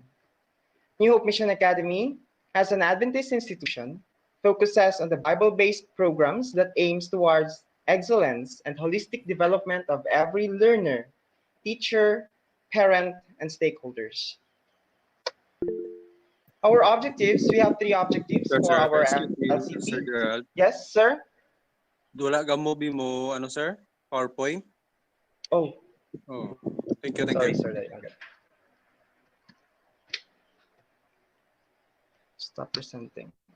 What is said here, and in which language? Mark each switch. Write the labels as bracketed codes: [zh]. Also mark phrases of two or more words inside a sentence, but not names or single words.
[en] New Hope Mission Academy, as an Adventist institution, focuses on the Bible-based programs that aims towards excellence and holistic development of every learner, teacher, parent, and stakeholders. Our objectives, we have three objectives Sir, for sir, our excuse me, Sir LCP. Gerald. Yes, sir? [hil] Wala ka mo mo, ano, sir? [en] PowerPoint? Oh. Oh, thank you, thank Sorry, you. sir. Okay. Stop presenting.